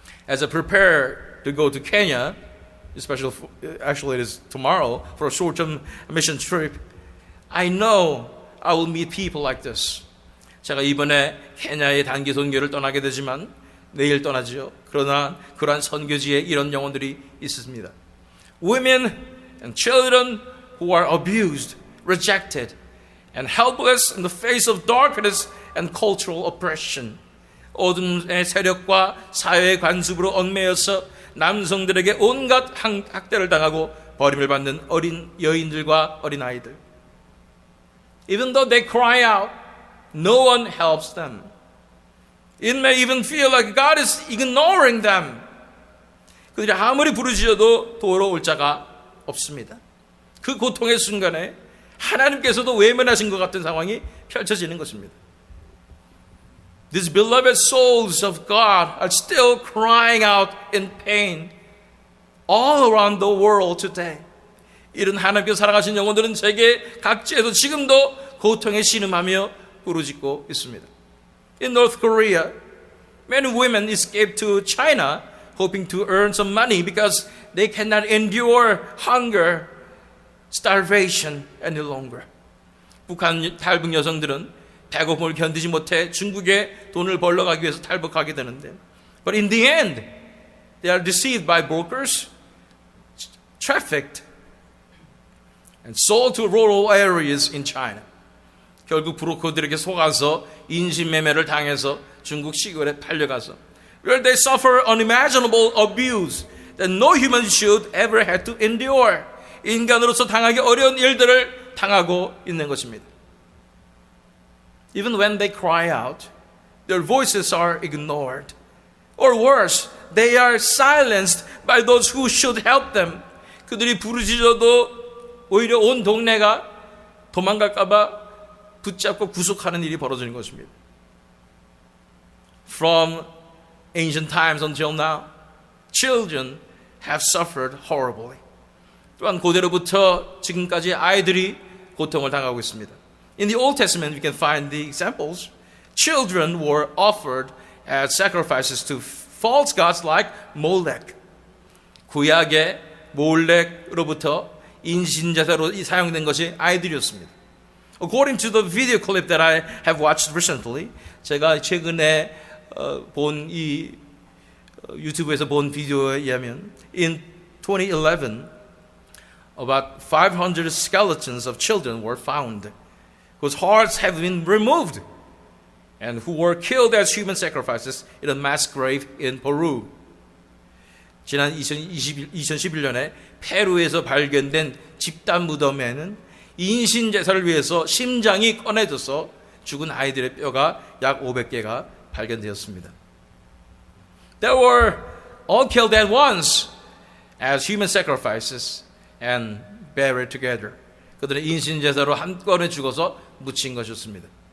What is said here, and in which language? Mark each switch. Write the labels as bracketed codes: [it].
[en] As I prepare to go to Kenya, actually it is tomorrow, for a short-term mission trip, I know I will meet people like this. [ko] 제가 이번에 케냐의 단기 선교를 떠나게 되지만 내일 떠나지요. 그러나 그러한 선교지에 이런 영혼들이 있습니다. [en] Women and children who are abused, rejected, and helpless in the face of darkness and cultural oppression. [ko] 어둠의 세력과 사회의 관습으로 얽매여서 남성들에게 온갖 학대를 당하고 버림을 받는 어린 여인들과 어린 아이들. [en] Even though they cry out, no one helps them. It may even feel like God is ignoring them. [ko] 그들이 아무리 부르짖어도 돌아올 자가 없습니다. 그 고통의 순간에 하나님께서도 외면하신 것 같은 상황이 펼쳐지는 것입니다. [en] These beloved souls of God are still crying out in pain all around the world today. [ko] 이런 하나님께서 사랑하신 영혼들은 세계 각지에서 지금도 고통에 신음하며 부르짖고 있습니다. [en] In North Korea, many women escaped to China hoping to earn some money because they cannot endure hunger, starvation any longer. [ko] 북한 탈북 여성들은 배고픔을 견디지 못해 중국에 돈을 벌러 가기 위해서 탈북하게 되는데, [en] but in the end, they are deceived by brokers, trafficked, and sold to rural areas in China. [ko] 결국 브로커들에게 속아서 인신매매를 당해서 중국 시골에 팔려가서 [en] where they suffer unimaginable abuse that no human should ever have to endure. [ko] 인간으로서 당하기 어려운 일들을 당하고 있는 것입니다. [en] Even when they cry out, their voices are ignored. Or worse, they are silenced by those who should help them. [ko] 그들이 부르짖어도 오히려 온 동네가 도망갈까 봐 붙잡고 구속하는 일이 벌어지는 것입니다. [en] From ancient times until now, children have suffered horribly. [ko] 또한 고대로부터 지금까지 아이들이 고통을 당하고 있습니다. [en] In the Old Testament, we can find the examples. children were offered as sacrifices to false gods like Molech. [ko] 구약의 몰렉으로부터 인신제사로 사용된 것이 아이들이었습니다. [en] According to the video clip that I have watched recently, [ko] 제가 최근에 본 이 유튜브에서 본 비디오에 의하면 [en] in 2011, about 500 skeletons of children were found whose hearts have been removed and who were killed as human sacrifices in a mass grave in Peru. [ko] 지난 2011년에 페루에서 발견된 집단 무덤에는 인신 제사를 위해서 심장이 꺼내져서 죽은 아이들의 뼈가 약 500개가 발견되었습니다. [en] They were all killed at once as human sacrifices and buried together. [ko] 그들은 인신 제사로 한꺼번에 죽어서 묻힌 것이었습니다.